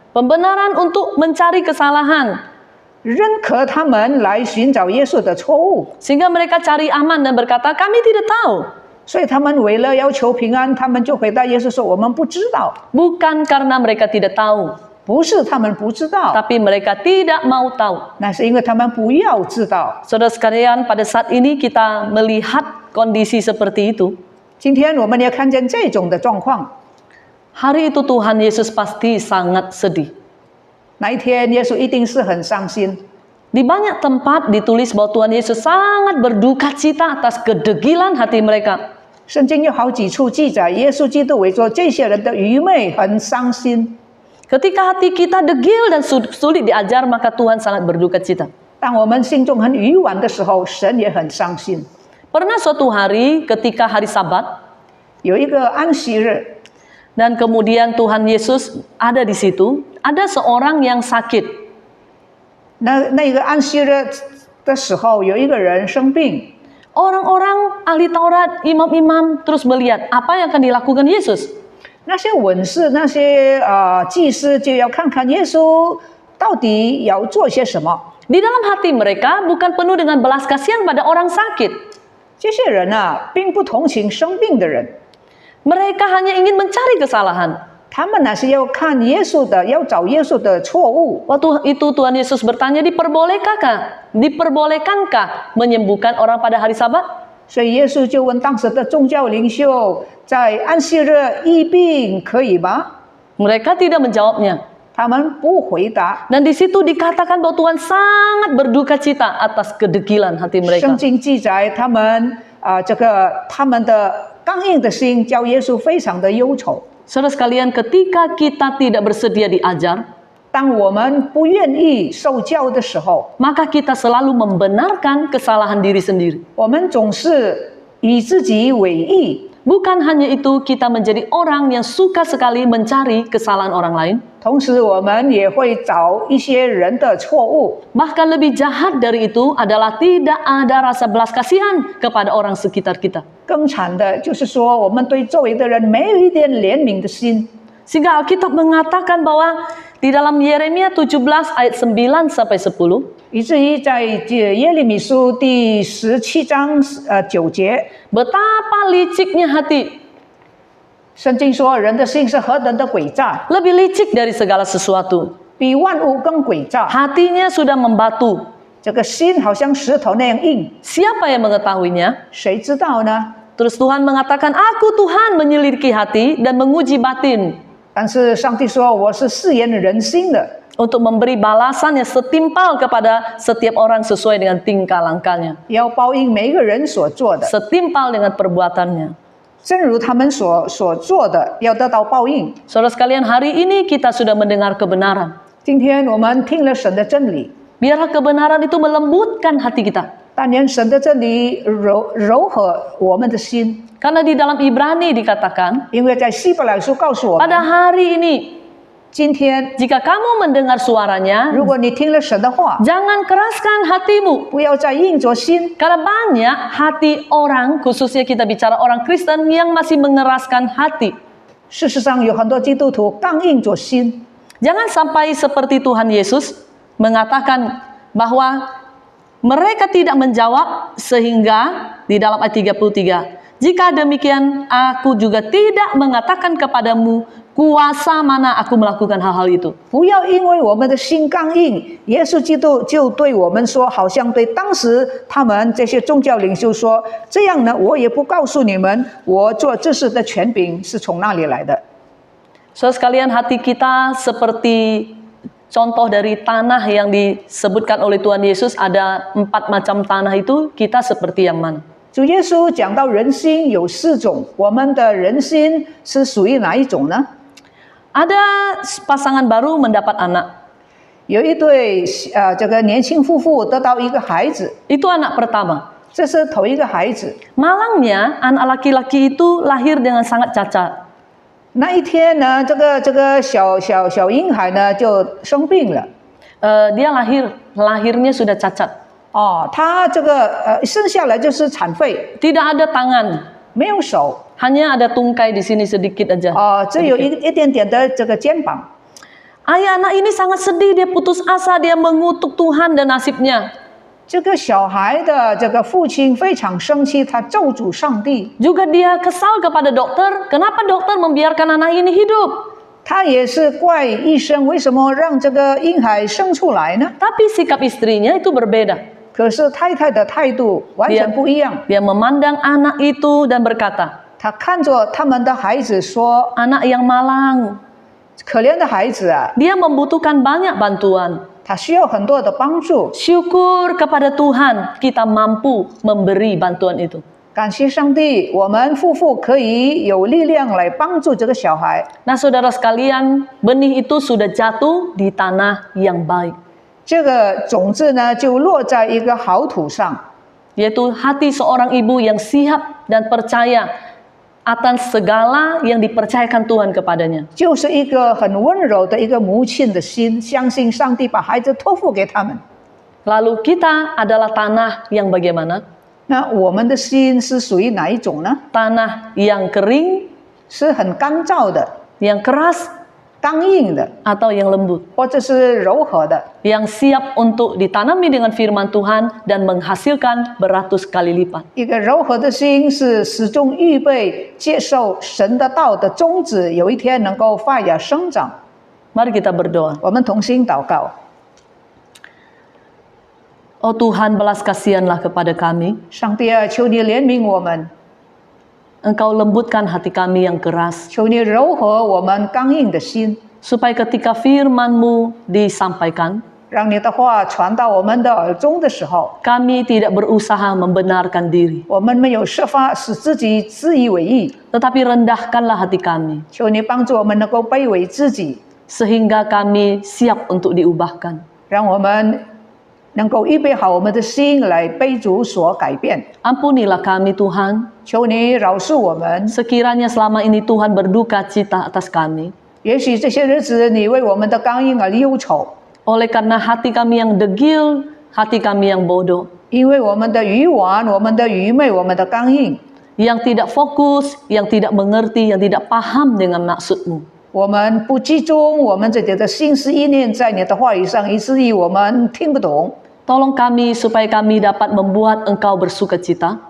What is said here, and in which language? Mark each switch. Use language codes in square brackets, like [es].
[id] Pembenaran untuk mencari kesalahan. [zh] 认可他们来寻找耶稣的错误。 [id] Sehingga mereka cari aman dan berkata, kami tidak tahu. [zh] 所以他们为了要求平安，他们就回答耶稣说：“我们不知道。 [id] Bukan karena mereka tidak tahu, ” [zh] 不是他们不知道， [id] tapi mereka tidak mau tahu. [zh] 那是因为他们不要知道。 [id] Saudara sekalian, pada saat ini kita melihat kondisi seperti itu. [zh] 今天我们也看见这种的状况， [id] hari itu Tuhan Yesus pasti sangat sedih. [zh] 那一天，耶稣一定是很伤心。 [id] Di banyak tempat ditulis bahwa Tuhan Yesus sangat berduka cita atas kedegilan hati mereka. [zh] 圣经有好几处记载，耶稣基督为着这些人的愚昧很伤心。 [id] Ketika hati kita degil dan sulit diajar, maka Tuhan sangat berduka cita. [zh] 当我们心中很愚顽的时候，神也很伤心。 [id] Pernah suatu hari ketika hari Sabat, [zh] 有一个安息日， [id] dan kemudian Tuhan Yesus ada di situ, ada seorang yang sakit. [zh] 那个安息日的时候，有一个人生病。 [id] Orang-orang ahli Taurat, imam-imam terus melihat apa yang akan dilakukan Yesus. [zh] 那些文士、那些祭司就要看看耶稣到底要做些什么。 [id] Di dalam hati mereka bukan penuh dengan belas kasihan pada orang sakit. [zh] 这些人啊，并不同情生病的人， [id] Mereka hanya ingin mencari kesalahan. [zh] 他们那是要看耶稣的，要找耶稣的错误。 [id] Waktu itu Tuhan Yesus bertanya, diperbolehkankah menyembuhkan orang pada hari Sabat? [zh] 所以耶稣就问当时的宗教领袖，在安息日医病可以吗？ [id] Mereka tidak menjawabnya. [zh] 他们不回答。 [id] Dan di situ dikatakan bahwa Tuhan sangat berduka cita atas kedegilan hati mereka. [zh] 圣经记载他们他们的刚硬的心，叫耶稣非常的忧愁。 [id] Saudara sekalian, ketika kita tidak bersedia diajar, [zh] 当我们不愿意受教的时候， [id] maka kita selalu membenarkan kesalahan diri sendiri. [zh] 我们总是以自己为义。 [id] Bukan hanya itu, kita menjadi orang yang suka sekali mencari kesalahan orang lain. [zh] 同时，我们也会找一些人的错误。 [id] Bahkan lebih jahat dari itu adalah tidak ada rasa belas kasihan kepada orang sekitar kita. [zh] 更惨的就是说，我们对周围的人没有一点怜悯的心。 [id] Sehingga Alkitab mengatakan bahwa di dalam Yeremia 17 ayat 9 sampai 10, [zh] 以至于在耶利米书第17章9节， [id] betapa liciknya hati, [zh] 圣经说人的心是何等的诡诈， [id] lebih licik dari segala sesuatu. [zh] 比万物更诡诈。 [id] Hatinya sudah membatu. [zh] 这个心好像石头那样硬， [id] Siapa yang mengetahuinya? [zh] 谁知道呢？ [id] Terus Tuhan mengatakan, aku Tuhan menyelidiki hati dan menguji batin [zh] 但是上帝说我是试验人心的， [id] untuk memberi balasan yang setimpal kepada setiap orang sesuai dengan tingkah langkahnya, [zh] 要报应每一个人所做的， [id] setimpal dengan perbuatannya. [zh] 正如他们所做的，要得到报应。 [id] Saudara sekalian, hari ini kita sudah mendengar kebenaran. [zh] 今天我们听了神的真理， [id] Biarlah kebenaran itu melembutkan hati kita. [zh] 但愿神的真理柔和我们的心。 [id] Karena di dalam Ibrani dikatakan, [zh] 因为在希伯来书告诉我 [id] pada [zh] 们， [id] hari ini, [zh] 今天 [id] jika kamu mendengar suaranya, [zh] 如果你听了神的话， [id] jangan keraskan hatimu. [zh] 不要再硬着心。 [id] Karena banyak hati orang, khususnya kita bicara orang Kristen yang masih mengeraskan hati. [zh] 事实上，有很多基督徒刚硬着心。 [id] Jangan sampai seperti Tuhan Yesus mengatakan bahwa mereka tidak menjawab sehingga di dalam ayat 33, jika demikian aku juga tidak mengatakan kepadamu kuasa mana aku melakukan hal-hal itu. [zh] 不要因为我们的心刚硬，耶稣基督就对我们说，好像对当时他们这些宗教领袖说，这样呢，我也不告诉你们，我做这事的权柄是从哪里来的。 [id] Saudara sekalian, hati kita seperti contoh dari tanah yang disebutkan oleh Tuhan Yesus, ada 4 macam tanah itu, kita seperti yang mana? [zh] 主耶稣讲到人心有4种，我们的人心是属于哪一种呢？ [id] Ada pasangan baru mendapat anak. [zh] 有一对这个年轻夫妇得到一个孩子， [id] Itu anak pertama. [zh] 这是头一个孩子。 [id] Malangnya anak laki-laki itu lahir dengan sangat cacat. [zh] 那一天呢，这个小婴孩呢就生病了。 [id] Dia lahirnya sudah cacat. [zh] 哦，他这个生下来就是残废， [id] Tidak ada tangan, [zh] 没有手， [id] hanya ada tungkai di sini sedikit aja. [zh] 只有一点点的这个肩膀。 [id] Ayah anak ini sangat sedih, dia putus asa, dia mengutuk Tuhan dan nasibnya. [zh] 这个小孩的这个父亲非常生气，他咒诅上帝。 [id] Juga dia kesal kepada dokter, kenapa dokter membiarkan anak ini hidup? [zh] 他也是怪医生为什么让这个婴孩生出来呢？ [id] Tapi sikap istrinya itu berbeda. [zh] 可是太太的态度完全不一样。 [id] Dia memandang anak itu dan berkata, [zh] 他看着他们的孩子说 [id] anak yang malang,：“ [zh] 可怜的孩子啊， [id] dia membutuhkan banyak bantuan. [zh] 他需要很多的帮助。 [id] Syukur kepada Tuhan kita mampu memberi bantuan itu. [zh] 感谢上帝，我们夫妇可以有力量来帮助这个小孩。 [id] Nah saudara sekalian, benih itu sudah jatuh di tanah yang baik. [zh] 这个种子呢，就落在一个好土上， [id] Yaitu hati seorang ibu yang siap dan percaya atas segala yang dipercayakan Tuhan kepadanya. [zh] 就是一个很温柔的一个母亲的心，相信上帝把孩子托付给他们。 [id] Lalu kita adalah tanah yang bagaimana? [zh] 那我们的心是属于哪一种呢？ [id] Tanah yang kering, [zh] 是很干燥的、 [id] yang keras, [zh] 刚硬的， [id] atau yang lembut. [zh] 或者是柔和的， [id] Yang siap untuk ditanami dengan firman Tuhan dan menghasilkan beratus kali lipat. [zh] 一个柔和的心是始终预备接受神的道的种子，有一天能够发芽生长。 [id] Mari kita berdoa. [zh] 我们同心祷告， [id] Oh Tuhan, belas kasihanlah kepada kami. [zh] 上帝啊，求你怜悯我们， [id] Engkau lembutkan hati kami yang keras, [zh] 求你柔和我们刚硬的心， [id] supaya ketika firman-Mu disampaikan, [zh] 让你的话传到我们的耳中的时候， [id] kami tidak berusaha membenarkan diri, [zh] 我们没有设法使自己自以为意， [id] tetapi rendahkanlah hati kami, [zh] 求你帮助我们能够卑微自己， [id] sehingga kami siap untuk diubahkan. [zh] 让我们能够预备好我们的心来被主所改变。 [id] Ampunilah kami Tuhan, [zh] 求你饶恕我们， [id] sekiranya selama ini Tuhan berduka cita atas kami, [zh] 也许这些日子你为我们的刚硬而忧愁， [id] oleh karena hati kami yang degil, hati kami yang bodoh, [zh] 因为我们的愚顽、我们的愚昧、我们的刚硬， [id] yang tidak fokus, yang tidak mengerti, yang tidak paham dengan maksud-Mu. [zh] 我们不集中我们自己的心思意念在你的话语上，以至于我们听不懂。 [id] Tolong kami supaya kami dapat membuat Engkau bersukacita,